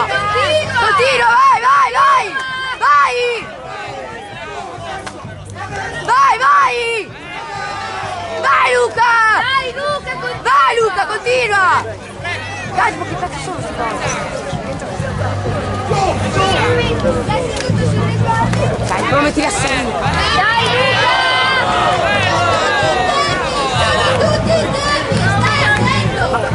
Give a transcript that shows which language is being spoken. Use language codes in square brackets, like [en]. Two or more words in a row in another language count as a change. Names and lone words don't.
[it] Continua, vai, vai, vai! Vai! Vai, vai! Vai Luca! Dai Luca, continua! Vai Luca, continua! Dai, ma che cazzo sono sti Dai, come metti la segno? Dai Luca! Tutti i tempi, stai attento!